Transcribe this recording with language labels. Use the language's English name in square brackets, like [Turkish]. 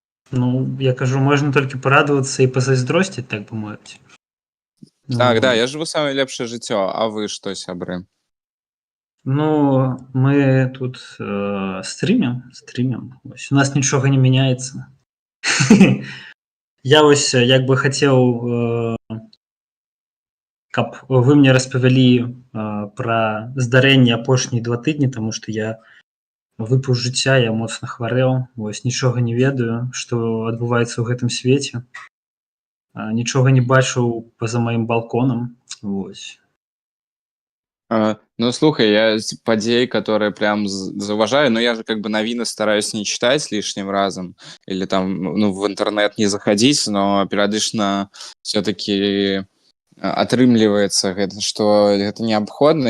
[Russian] Ну, я кажу, можно только порадоваться и позайздростить, так бы мовить. Так, да, я живу самое лепшее жыццё, а вы что, сябры? Ну, мы тут стримим. У нас ничего не меняется. [Belarusian] Я вось як бы хацеў, каб вы мне распавялі пра здарэнні апошнія 2 тыдні, таму што я выпаў жыцця, я моцна хварэў, вось нічога не ведаю, што адбываецца ў гэтым свеце. Нічога не бачыў па-за маім балконам. Вось. [Russian] Ну, слухай, я подей, которые прям зауважаю, но я же как бы новины стараюсь не читать лишним разом или там, ну, в интернет не заходить, но периодично все-таки [Belarusian] атрымліваецца гэта, [Russian] что это необходимо.